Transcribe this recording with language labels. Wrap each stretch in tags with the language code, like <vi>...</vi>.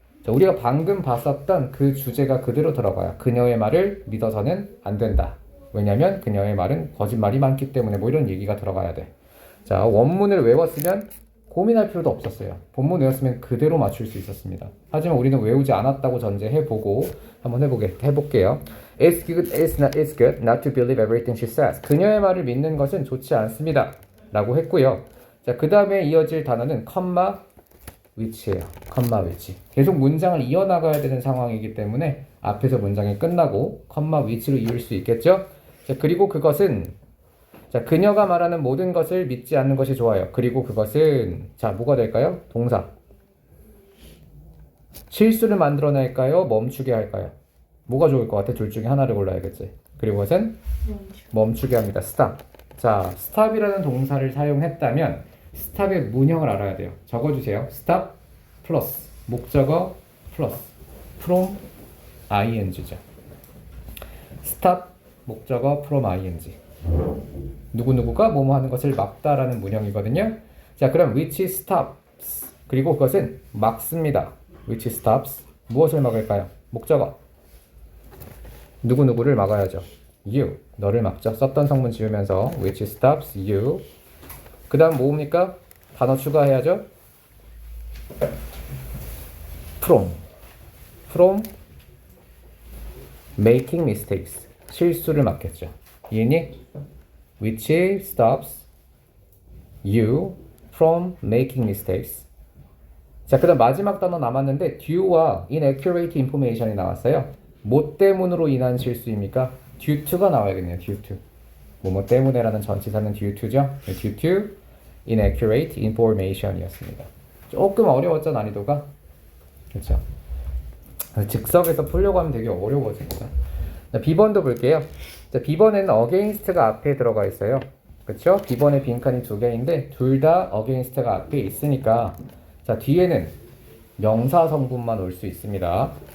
<ko>자, 우리가 방금 봤었던 그 주제가 그대로 들어가요. 그녀의 말을 믿어서는 안 된다. 왜냐면 그녀의 말은 거짓말이 많기 때문에 뭐 이런 얘기가 들어가야 돼. 자, 원문을 외웠으면 고민할 필요도 없었어요. 본문 외웠으면 그대로 맞출 수 있었습니다. 하지만 우리는 외우지 않았다고 전제해보고 한번 해볼게요.</ko> <en>It's good, it's good not to believe everything she says.</en> <ko>그녀의 말을 믿는 것은 좋지 않습니다. 라고 했고요. 자, 그 다음에 이어질 단어는 컴마 which예요. 컴마 which. 계속 문장을 이어나가야 되는 상황이기 때문에 앞에서 문장이 끝나고 컴마 which로 이을 수 있겠죠? 자, 그리고 그것은 자, 그녀가 말하는 모든 것을 믿지 않는 것이 좋아요. 그리고 그것은 자, 뭐가 될까요? 동사. 실수를 만들어낼까요? 멈추게 할까요? 뭐가 좋을 것 같아? 둘 중에 하나를 골라야겠지. 그리고 그것은 멈추게 합니다.</ko> <en>stop.</en> <ko>자, stop이라는 동사를 사용했다면 stop의 문형을 알아야 돼요. 적어주세요. stop 플러스 목적어 플러스 from ing죠.</ko> <en>stop</en> <ko>목적어</ko> <en>from ing.</en> <ko>누구누구가 뭐뭐 하는 것을 막다라는 문형이거든요. 자, 그럼</ko> <en>which stops.</en> <ko>그리고 그것은 막습니다.</ko> <en>which stops.</en> <ko>무엇을 막을까요? 목적어. 누구누구를 막아야죠. you. 너를 막죠. 썼던 성문 지우면서</ko> <en>which stops you.</en> <ko>그 다음 뭐입니까? 단어 추가해야죠.</ko> <en>from making mistakes.</en> <ko>실수를 막겠죠. 이해니?</ko> <en>which stops you from making mistakes.</en> <ko>자, 그 다음 마지막 단어 남았는데 due와 inaccurate information이 나왔어요. 뭐 때문으로 인한 실수입니까?</ko> <en>due to</en> <ko>가 나와야겠네요.</ko> <en>due to.</en> <ko>뭐뭐 때문에라는 전치사는 due to죠.</ko> <en>due to inaccurate information이었습니다.</en> <ko>조금 어려웠죠, 난이도가? 그렇죠. 즉석에서 풀려고 하면 되게 어려워집니다. 자, B번도 볼게요. 자, B번에는 against가 앞에 들어가 있어요. 그렇죠? B번의 빈칸이 두 개인데 둘 다 against가 앞에 있으니까 자, 뒤에는 명사 성분만 올 수 있습니다.</ko>